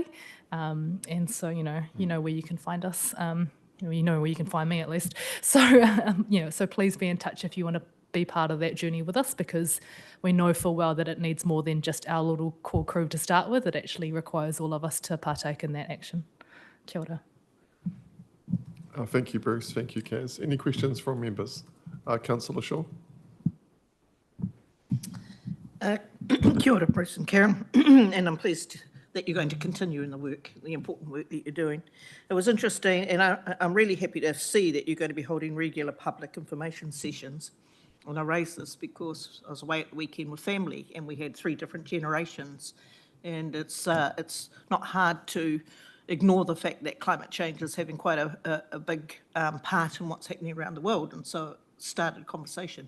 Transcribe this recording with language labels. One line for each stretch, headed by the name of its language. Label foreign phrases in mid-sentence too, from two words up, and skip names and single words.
English: And so, you know where you can find us. You know where you can find me, at least. So, so please be in touch if you want to be part of that journey with us, because we know full well that it needs more than just our little core crew to start with. It actually requires all of us to partake in that action.
Māori: Kia ora.
English: Thank you, Bruce. Thank you, Kaz. Any questions from members? Councillor Shaw.
Māori: Kia ora,
English: Bruce and Karen, and I'm pleased that you're going to continue in the important work that you're doing. It was interesting, and I'm really happy to see that you're going to be holding regular public information sessions. And I raised this because I was away at the weekend with family, and we had 3 different generations, and it's not hard to ignore the fact that climate change is having quite a big part in what's happening around the world, and so it started a conversation.